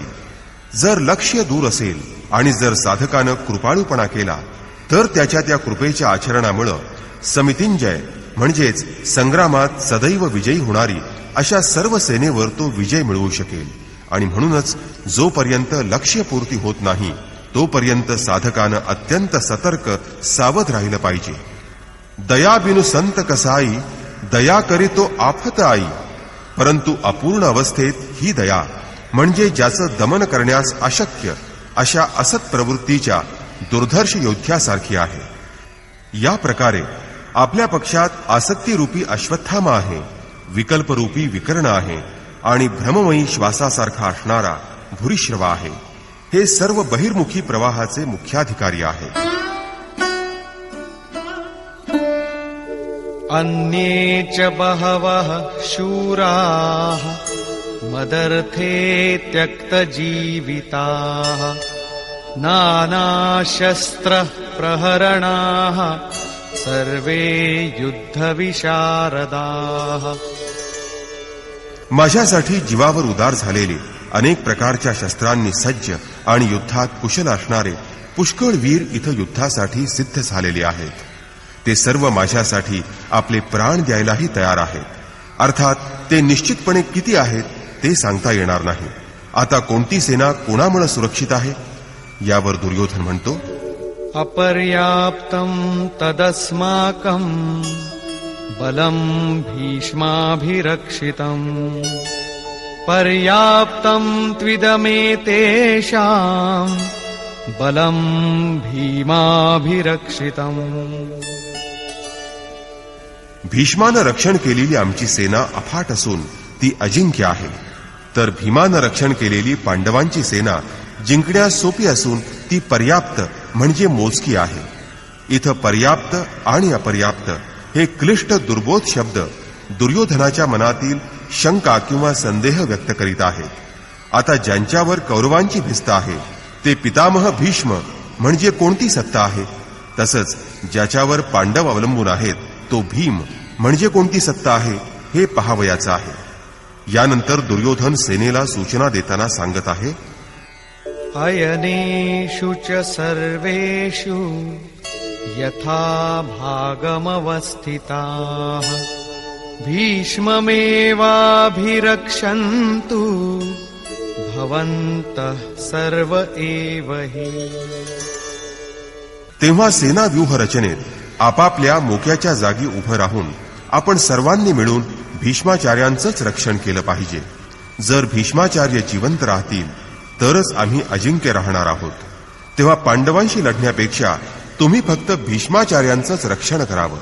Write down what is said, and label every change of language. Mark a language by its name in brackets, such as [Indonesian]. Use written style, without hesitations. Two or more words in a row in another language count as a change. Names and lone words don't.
[Marathi] जर लक्ष्य दूर असेल आणि जर साधकानं कृपाळूपणा केला तर त्याच्या त्या कृपेच्या आचरणामुळं समितिंजय म्हणजेच संग्रामात सदैव विजयी होणारी अशा सर्व सेनेवर तो विजय मिळवू शकेल आणि म्हणूनच जोपर्यंत लक्ष्यपूर्ती होत नाही तोपर्यंत साधकानं अत्यंत सतर्क सावध राहिलं पाहिजे. [Hindi] दया बिनु संत कसाई, दया करीतो आफत आई. [Marathi] परंतु अपूर्ण अवस्थेत ही दया म्हणजे ज्याचं दमन करण्यास अशक्य अशा असत प्रवृत्तीच्या दुर्धर्ष योद्ध्यासारखी आहे. या प्रकारे आपल्या पक्षात आसक्तीरूपी अश्वत्थामा आहे, विकल्परूपी विकर्ण आहे आणि भ्रममयी श्वासासारखा असणारा भूरिश्रवा आहे. हे सर्व बहिर्मुखी प्रवाहाचे मुख्याधिकारी आहेत. [Sanskrit] अन्ये च बहवः शूराः मदर्थे त्यक्तजीविताः नानाशस्त्र प्रहरणाः सर्वे युद्धविशारदाः. [Marathi] माझ्यासाठी जीवावर उदार झालेले, अनेक प्रकारच्या शस्त्रांनी सज्ज आणि युद्धात कुशल असणारे पुष्कळ वीर इथं युद्धासाठी सिद्ध झालेले आहेत. ते सर्व माझ्यासाठी आपले प्राण द्यायलाही तयार आहेत. अर्थात ते निश्चितपणे किती आहेत ते सांगता येणार नाही. आता कोणती सेना कोणामुळे सुरक्षित आहे? यावर दुर्योधन म्हणतो, [Sanskrit] अपर्याप्तम् तदस्माकम् बलम् भीष्माभिरक्षितम् पर्याप्तम् त्विदमेतेषाम् बलम् भीमाभिरक्षितम्. [Marathi] भीष्मानं रक्षण केलेली आमची सेना अफाट असून ती अजिंक्य आहे, तर भीमानं रक्षण केलेली पांडवांची सेना जिंकण्यास सोपी असून ती पर्याप्त म्हणजे मोजकी आहे. इथं पर्याप्त आणि अपर्याप्त हे क्लिष्ट दुर्बोध शब्द दुर्योधनाच्या मनातील शंका किंवा संदेह व्यक्त करीत आहेत. आता ज्यांच्यावर कौरवांची भिस्त आहे ते पितामह भीष्म म्हणजे कोणती सत्ता आहे? तसंच ज्याच्यावर पांडव अवलंबून आहेत तो भीम म्हणजे कोणती सत्ता आहे हे पहावयाचं आहे. यानंतर दुर्योधन सेनेला सूचना देताना सांगत आहे, [Sanskrit] अयनेषु च सर्वेषु यथा भागमवस्थिताः भीष्ममेवाभिरक्षन्तु भवन्तः सर्व एव हि. [Marathi] तेव्हा सेना व्यूह रचनेत आपापल्या मोक्याच्या जागी उभं राहून आपण सर्वांनी मिळून भीष्माचार्यांचंच रक्षण केलं पाहिजे. जर भीष्माचार्य जिवंत राहतील तरच आम्ही अजिंक्य राहणार आहोत. तेव्हा पांडवांशी लढण्यापेक्षा तुम्ही फक्त भीष्माचार्यांचंच रक्षण करावं.